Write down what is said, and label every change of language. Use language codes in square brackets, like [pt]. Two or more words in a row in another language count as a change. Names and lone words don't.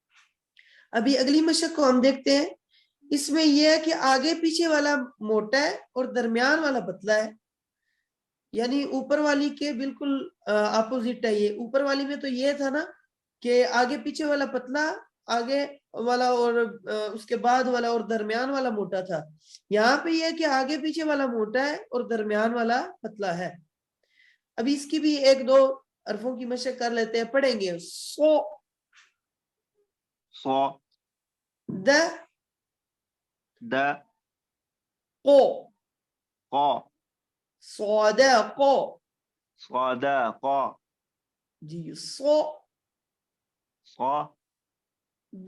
[ur] ابھی اگلی مشق کو ہم دیکھتے ہیں اس میں یہ ہے کہ آگے پیچھے والا موٹا ہے اور درمیان والا پتلا ہے یعنی اوپر والی کے بالکل اپوزٹ ہے یہ اوپر والی میں تو یہ تھا نا کہ آگے پیچھے والا پتلا آگے والا اور اس کے بعد والا اور درمیان والا موٹا تھا یہاں پہ یہ ہے کہ آگے پیچھے والا موٹا ہے اور درمیان والا پتلا ہے ابھی اس کی بھی ایک دو حرفوں کی مشق کر لیتے ہیں پڑھیں گے سو ص د د قو ق صادق صدق جی صو صد